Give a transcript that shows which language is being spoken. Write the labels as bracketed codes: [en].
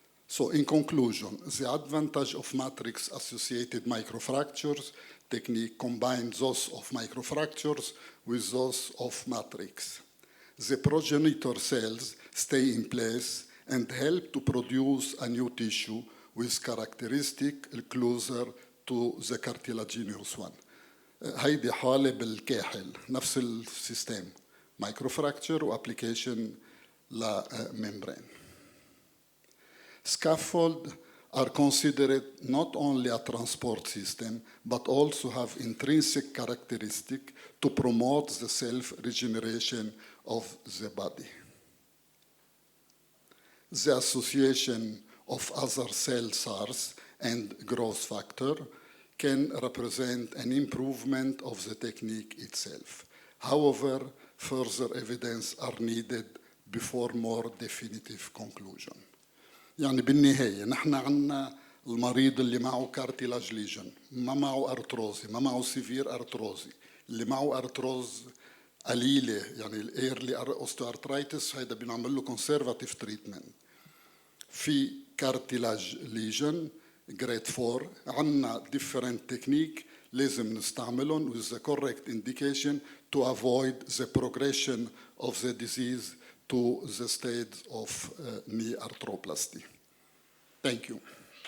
[en] So in conclusion, the advantage of matrix-associated microfractures technique combines those of microfractures with those of matrix. The progenitor cells stay in place and help to produce a new tissue with characteristic closer to the cartilaginous one. [ar] هيدي حالة بالكاحل نفس السيستم microfracture وapplication لممbrane. [en] Scaffold are considered not only a transport system, but also have intrinsic characteristics to promote the self-regeneration of the body. The association of other cell SARS and growth factor can represent an improvement of the technique itself. However, further evidence are needed before more definitive conclusion. [ar] يعني بالنهاية نحن عنا المريض اللي معه كارتيلاج ليجن ما معه أرتروزي ما معه سيفير أرتروزي اللي معه أرتروز قليلة يعني الإيرلي أوستيوارترايتس هيدا بنعمل له conservative treatment. في كارتيلاج ليجن [en] grade 4 [ar] عنا [en] different technique [ar] لازم نستعملهم [en] with the correct indication to avoid the progression of the disease to the stage of knee arthroplasty. Thank you.